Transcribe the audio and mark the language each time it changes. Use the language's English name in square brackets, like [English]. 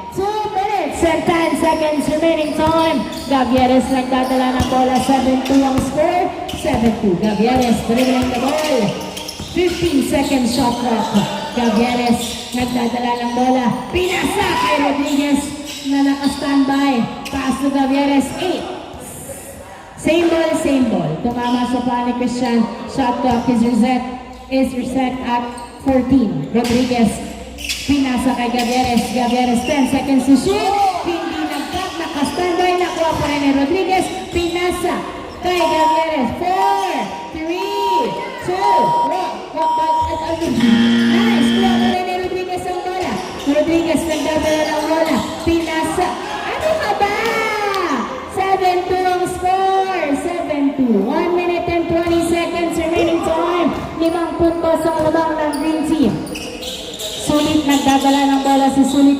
[English] 2 minutes and 10 seconds remaining time. [Filipino] Gavieres nagdadala ng bola. [English] 7-2 ang score. 7-2. Gavieres dribbling the ball. 15 seconds shot clock. [Filipino] Gavieres nagdadala ng bola. Pinasa kay Rodriguez na naka-standby. [English] Pass to Gavieres. [Filipino] 8. [English] Same ball. [Filipino] Tumama sa paa ni Christian. [English] Shot clock is reset at 14. Rodriguez. [Filipino] Pinasa kay Gavieres. Gavieres [English] 10 seconds to shoot. [Filipino] Hindi nag-cut. Naka-standby. Nakuha pa rin ni Rodriguez. Pinasa kay Gavieres. [English] 4, 3, 2, 1. Nice. [Filipino] Kuha pa rin ni Rodriguez ang bola. Rodriguez nagdadala ng bola. Pinasa. Ano ka ba? 7-2 ang score. 7-2. [English] 1 minute and 20 seconds remaining time. [Filipino] 5 puntos ang labang ng Green Team. Sulit nagdadala ng bola si Sulit.